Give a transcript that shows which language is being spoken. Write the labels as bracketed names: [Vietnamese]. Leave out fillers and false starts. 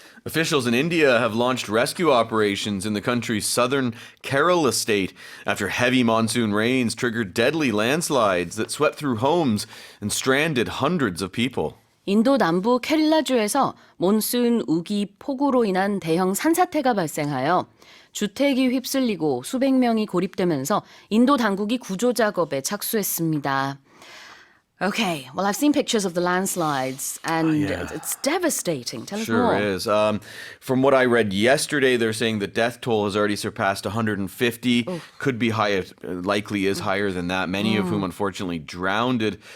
[English] Officials in India have launched rescue operations in the country's southern Kerala state after heavy monsoon rains triggered deadly landslides that swept through homes and stranded hundreds of people. [Korean] 인도 남부 케릴라주에서 몬순 우기 폭우로 인한 대형 산사태가 발생하여 주택이 휩쓸리고 수백 명이 고립되면서 인도 당국이 구조 작업에 착수했습니다. [English] Okay, well, I've seen pictures of the landslides, and it's devastating. Tell us more. Sure is. From what I read yesterday, they're saying the death toll has already surpassed 150. Could be high, likely is higher than that. Many of whom, unfortunately, drowned.